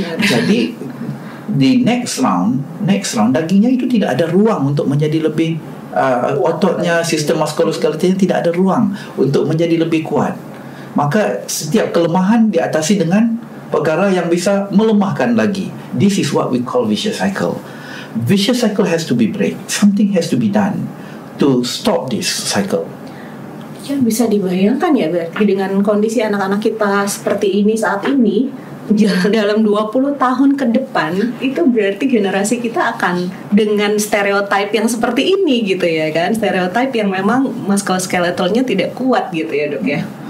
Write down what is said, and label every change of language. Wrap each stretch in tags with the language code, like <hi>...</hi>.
<ms>Jadi di</ms> <en>next round</en> <ms>dagingnya itu tidak ada ruang untuk menjadi lebih ototnya, sistem muskuloskeletalnya tidak ada ruang untuk menjadi lebih kuat. Maka setiap kelemahan diatasi dengan perkara yang bisa melemahkan lagi.</ms> <en>This is what we call vicious cycle. Vicious cycle has to be break. Something has to be done to stop this cycle.</en> <id>Ya bisa dibayangkan ya berarti dengan kondisi anak-anak kita seperti ini saat ini, dalam 20 tahun ke depan itu berarti generasi kita akan dengan stereotip yang seperti ini gitu ya kan, stereotip yang memang muskuloskeletalnya tidak kuat gitu ya dok ya.</id>